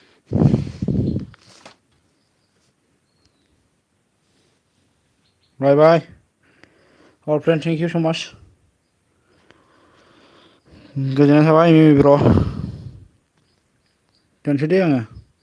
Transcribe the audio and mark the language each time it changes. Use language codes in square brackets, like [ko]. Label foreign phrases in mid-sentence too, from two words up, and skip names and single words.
[en] Bye bye. Our friend, thank you so much. [brx] गोजोननाय थाबाय मिमि ब्र' दोनसै दे आङो